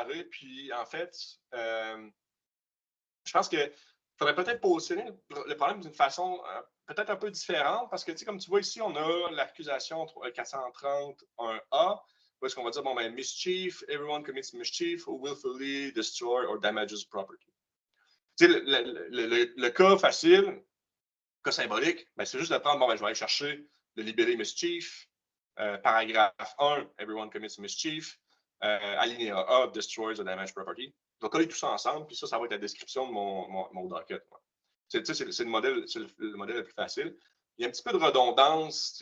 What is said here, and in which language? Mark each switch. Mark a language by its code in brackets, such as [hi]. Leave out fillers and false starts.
[fr] Puis, en fait, je pense qu'il faudrait peut-être poser le problème d'une façon peut-être un peu différente, parce que, comme tu vois ici, on a l'accusation 430-1A, où est-ce qu'on va dire, bon, ben, [en] mischief, everyone commits mischief who willfully destroy or damages property. [fr] Tu sais, le cas facile, cas symbolique, ben, c'est juste de prendre, bon, ben, je vais aller chercher libellé [en] mischief. [fr] Paragraphe 1, [en] everyone commits mischief. [fr] Alinéa [en] A, destroys a damaged property. [fr] Je vais coller tout ça ensemble, puis ça va être la description de mon docket. C'est le modèle le plus facile. Il y a un petit peu de redondance.